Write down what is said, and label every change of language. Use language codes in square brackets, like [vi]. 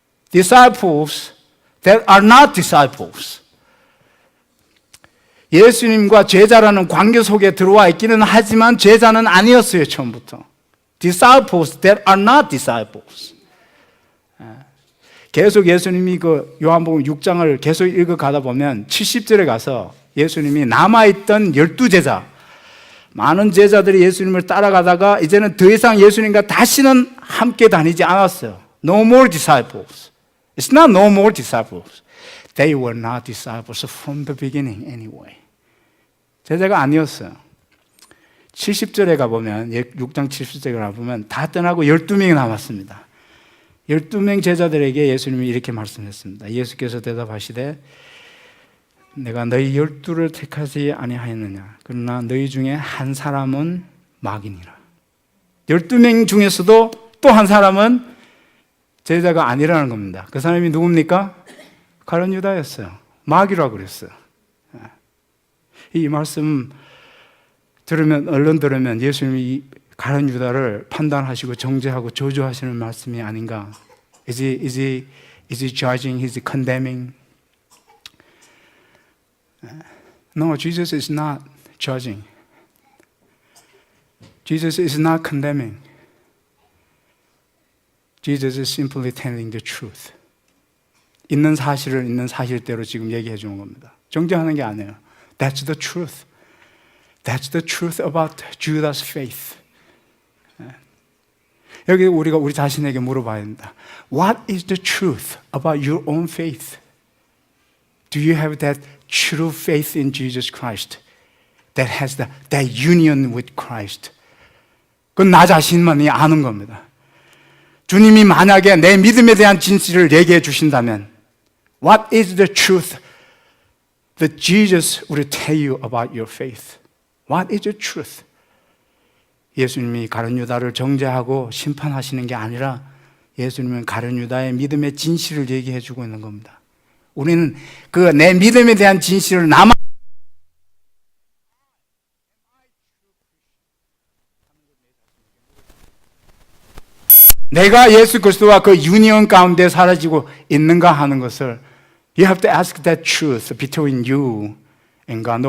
[en] Disciples that are not disciples. [ko] 예수님과 제자라는 관계 속에 들어와 있기는 하지만 제자는 아니었어요, 처음부터. [en] Disciples that are not disciples. [ko] 계속 예수님이 그 요한복음 6장을 계속 읽어가다 보면 70절에 가서 예수님이 남아있던 12제자, 많은 제자들이 예수님을 따라가다가 이제는 더 이상 예수님과 다시는 함께 다니지 않았어요. [en] No more disciples. It's not no more disciples. They were not disciples from the beginning anyway. [ko] 제자가 아니었어요. 70절에 가보면, 6장 70절에 가보면 다 떠나고 12명이 남았습니다. 12명 제자들에게 예수님이 이렇게 말씀했습니다. 예수께서 대답하시되 내가 너희 12를 택하지 아니하였느냐. 그러나 너희 중에 한 사람은 마귀니라. 12명 중에서도 또 한 사람은 제자가 아니라는 겁니다. 그 사람이 누굽니까? 가룟 유다였어요. 마귀라고 그랬어요. 이 말씀 들으면, 얼른 들으면 예수님이 가룟 유다를 판단하시고 정죄하고 저주하시는 말씀이 아닌가. [en] Is he judging? Is he condemning? No, Jesus is not judging. Jesus is not condemning. Jesus is simply telling the truth. [ko] 있는 사실을 있는 사실대로 지금 얘기해 주는 겁니다. 정죄하는 게 아니에요. [en] That's the truth. That's the truth about Judas' faith. [ko] 여기 우리가 우리 자신에게 물어봐야 합니다. [en] What is the truth about your own faith? Do you have that true faith in Jesus Christ that has that union with Christ? [ko] 그건 나 자신만이 아는 겁니다. 주님이 만약에 내 믿음에 대한 진실을 얘기해 주신다면 [en] What is the truth that Jesus will tell you about your faith? What is the truth? [ko] 예수님이 가룟 유다를 정죄하고 심판하시는 게 아니라 예수님은 가룟 유다의 믿음의 진실을 얘기해 주고 있는 겁니다. 우리는 그 내 믿음에 대한 진실을 내가 예수 그리스도와 그 유니온 가운데 사라지고 있는가 하는 것을 [en] You have to ask that truth between you and God.